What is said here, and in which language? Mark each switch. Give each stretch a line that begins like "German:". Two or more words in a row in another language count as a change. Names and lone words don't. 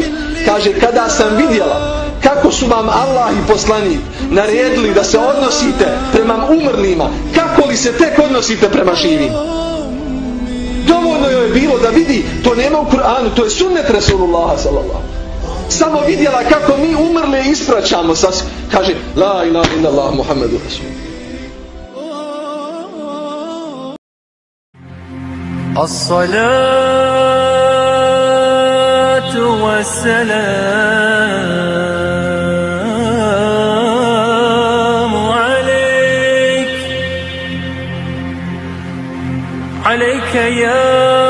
Bosnian: Kaže, kada sam vidjela kako su vam Allah i poslanik naredili da se odnosite prema umrlima, kako li se tek odnosite prema živim? Dovoljno joj je bilo da vidi, to nema u Kur'anu, to je sunnet Rasulullaha sallallahu. Samo vidjela kako mi umrle ispraćamo. Kaže,
Arabic: لا إله إلا الله محمد رسول الله. الصلاة والسلام عليك عليك يا